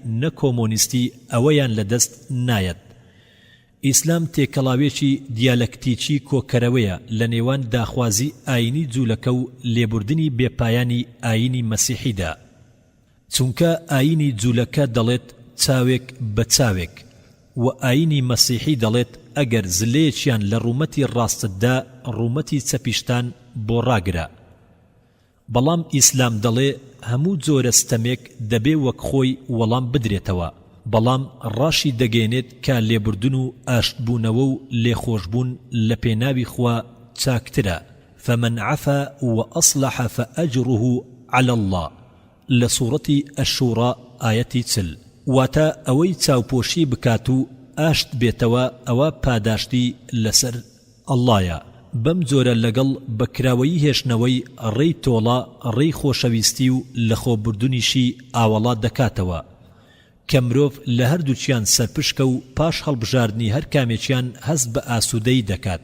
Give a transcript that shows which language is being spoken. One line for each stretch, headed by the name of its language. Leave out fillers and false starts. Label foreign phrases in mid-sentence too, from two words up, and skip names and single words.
Central Kurdish: نەکۆمۆنیستی ئەوەیان لەدەست نایەت ئیسلام تێکەڵاوێکی دیالەکتیکی کۆکەرەوەیە لە نێوان داخوازی ئاینی جوولەکە و لێبوردنی بێپایانی ئاینی مەسیحیدا چونکە ئاینی جوولەکە دەڵێت چاوێک بە چاوێک و ئاینی مەسیحی دەڵێت ئەگەر زلەیەکیان لە ڕوومەتی ڕاستتدا ڕوومەتی چەپیشتان بۆ ڕاگرە بەڵام ئیسلام دەڵێ هەموو جۆرە ستەمێک دەبێ وەک خۆی وەڵام بدرێتەوە بەڵام ڕاشی دەگەێنێت کە لێبوردن و ئاشتبوونەوە و لێخۆشبوون لە پێناوی خوا چاکترە.
Arabic: فمن عفا وأصلح فأجره على الله لسورة الشورى آية 40.
Central Kurdish: واتا اوي چاوپۆشی بکات و ئاشت بێتەوە ئەوە پاداشتی لەسەر ئەڵڵایە. بەم جۆرە لەگەڵ بەکراوەیی هێشتنەوەی ڕێی تۆڵە ڕێی خۆشەویستی و لەخۆبردنیشی ئاوەڵا دەکاتەوە کە مرۆڤ لە هەردووچیان سەرپشکە و پاش هەڵبژاردنی هەر کامێکیان هەست بە ئاسوودەی دەکات.